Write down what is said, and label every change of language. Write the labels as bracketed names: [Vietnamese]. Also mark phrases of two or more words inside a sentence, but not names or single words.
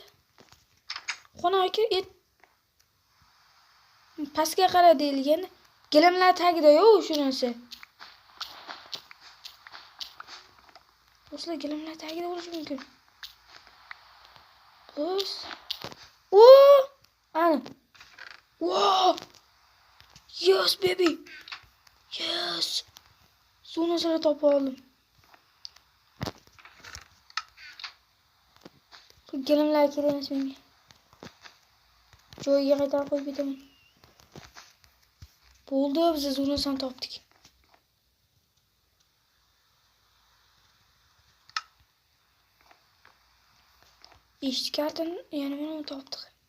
[Uzbek] Xonaga pastga qara deyilgan. Gilamlar tagida-yu shunisi. Do'stlar, gilamlar tagida bo'lishi mumkin. Xo'sh. Ana. [English] Wow! Yes, baby. Yes. [Uzbek] Sonrasini topib oldim. Gilamlar kerak emas menga. Joyiga qaytarib qo'yib ketaman. Bo'ldi, biz sonrasini topdik. Eshik kartini yana mana topdik.